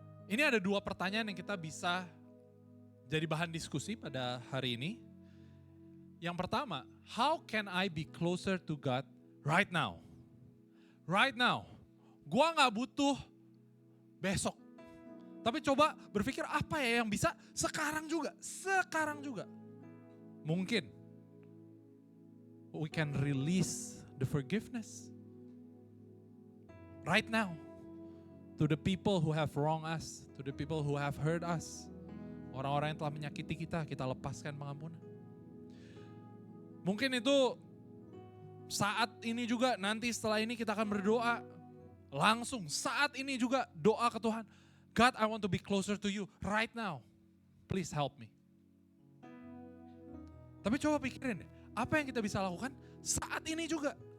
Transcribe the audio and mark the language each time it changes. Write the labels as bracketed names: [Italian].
[Indonesian] Ini ada 2 pertanyaan yang kita bisa jadi bahan diskusi pada hari ini. Yang pertama, [English] how can I be closer to God right now? Right now. [Indonesian] Gua gak butuh besok. Tapi coba berpikir apa ya yang bisa sekarang juga. Sekarang juga. [English] Mungkin we can release the forgiveness. Right now. To the people who have wronged us, to the people who have hurt us. [Indonesian] Orang-orang yang telah menyakiti kita, kita lepaskan pengampunan. Mungkin itu saat ini juga, nanti setelah ini kita akan berdoa. Langsung saat ini juga doa ke Tuhan. [English] God, I want to be closer to you right now. Please help me. [Indonesian] Tapi coba pikirin deh, apa yang kita bisa lakukan saat ini juga.